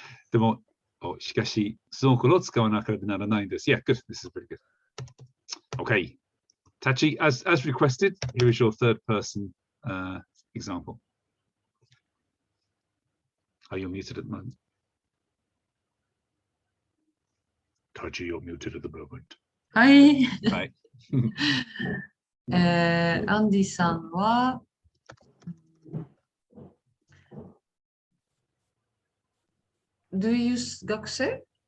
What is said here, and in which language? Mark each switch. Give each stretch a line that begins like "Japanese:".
Japanese: でも、しかし、スノーケルを使わなければならないんです。
English: Yeah, good. This is pretty good. Okay. Tachi, as requested, here is your third person example. Are you muted at the moment? Tachi, you're muted at the moment.
Japanese: はい。はい。
English: アンディさんは、Do you use 学生？